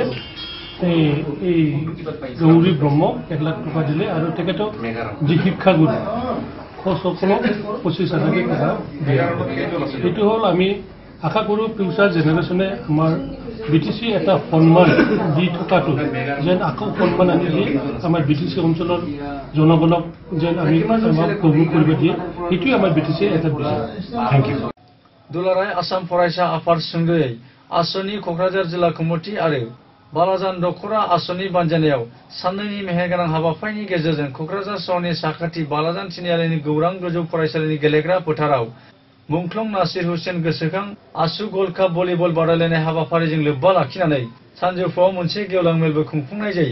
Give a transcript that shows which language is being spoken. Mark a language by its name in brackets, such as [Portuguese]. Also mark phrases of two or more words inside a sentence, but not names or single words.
[Assamese] এই গৌৰী ব্ৰহ্মক 1 লাখ টকা দিলে আৰু তেখেতক যি শিক্ষাগুৰু সকলক 25,000 টকা দিয়ে এইটো হ'ল আমি আশা কৰোঁ [English] future generation [Assamese] আমাৰ BTC এটা সন্মান দি থকাটো যেন আকৌ সন্মান আনি দিয়ে আমাৰ BTC অঞ্চলৰ জনগণক যেন আমি আমাক কবুল কৰিব দিয়ে এইটোৱে আমাৰ BTC এটা বিচাৰ। [English] thank you. [Bodo] दुलाराय आसाम फरायसा आफाद सुंदयै आसनि क'क्राझार जिल्ला कमिटि आरो बालाजान दख'रा आसनि बानजायनायाव साननैनि मेहेरगोनां हाबाफारिनि गेजेरजों क'क्राझार सहरनि साखाथि बालाजान तिनिआलिनि गौरां गोजौ फरायसालिनि गेलेग्रा फोथाराव मुंख्लं नासिर हुसैन गोसोखां आसु गल्ड काप भलिबल बादायलायनाय हाबाफारिजों लोब्बा लाखिनानै सानजौफुआव मोनसे गेवलां मेलबो खुंफुंनाय जायो।